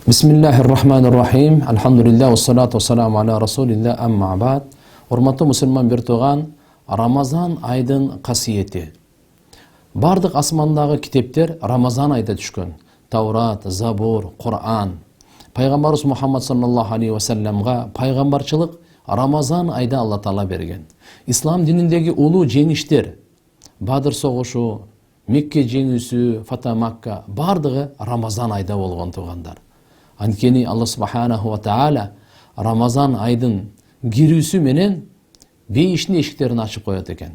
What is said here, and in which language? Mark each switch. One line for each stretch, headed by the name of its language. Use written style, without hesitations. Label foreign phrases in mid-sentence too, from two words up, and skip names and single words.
Arabic: بسم الله الرحمن الرحيم. الحمد لله والصلاة والسلام على رسول الله أما بعد.
Kyrgyz: Урматтуу мусулман бир туган, Рамазан айдын касиети. Бардык асмандагы китептер Рамазан айда түшкөн. Таурат, Забур, Кур'ан. Пайгамбарыбыз Мухаммад
Arabic: صلى الله عليه وسلم
Kyrgyz: пайгамбарчылык Рамазан айда Алла Таала берген. Ислам дининдеги улуу жеңиштер, Бадыр согушу, Мекке жеңүүсү,
Arabic: فتح مكة
Kyrgyz: бардыгы Рамазан айда болгон тугандар. Анткени
Arabic: الله سبحانه وتعالى
Kyrgyz: Рамазан айдын кирүүсү менен бейиштин эшиктерин ачып коет экен.